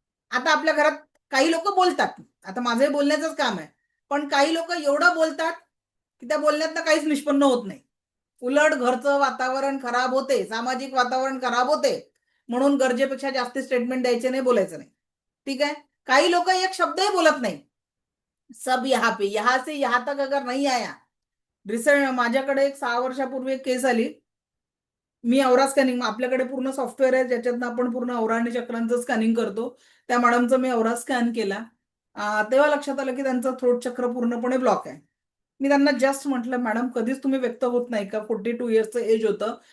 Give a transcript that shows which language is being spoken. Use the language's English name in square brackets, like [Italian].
[Marathi] आता आपल्या घरात काही लोक बोलतात, आता माझंही बोलण्याचंच काम आहे, पण काही लोक एवढं बोलतात की त्या बोलण्यातनं काहीच निष्पन्न होत नाही. उलट घरचं वातावरण खराब होते, सामाजिक वातावरण खराब होते. म्हणून गरजेपेक्षा जास्त स्टेटमेंट द्यायचे नाही, बोलायचं नाही. ठीक आहे? काही लोक एक शब्दही बोलत नाही. [Hindi] सब यहाँ पे, यहाँ से यहाँ तक अगर नहीं आया. [Marathi] रिसेंट माझ्याकडे एक 6 वर्षापूर्वी एक केस आली. मी औरा स्कॅनिंग, आपल्याकडे पूर्ण सॉफ्टवेअर आहे ज्याच्यातनं आपण पूर्ण औरा आणि चक्रांचं स्कॅनिंग करतो. त्या मॅडमचं मी औरा स्कॅन केला. तेव्हा लक्षात आलं की त्यांचं थ्रोट चक्र पूर्णपणे ब्लॉक आहे. मी त्यांना जस्ट म्हटलं, मॅडम कधीच तुम्ही व्यक्त होत नाही का? 42 इयर्सचं एज होतं.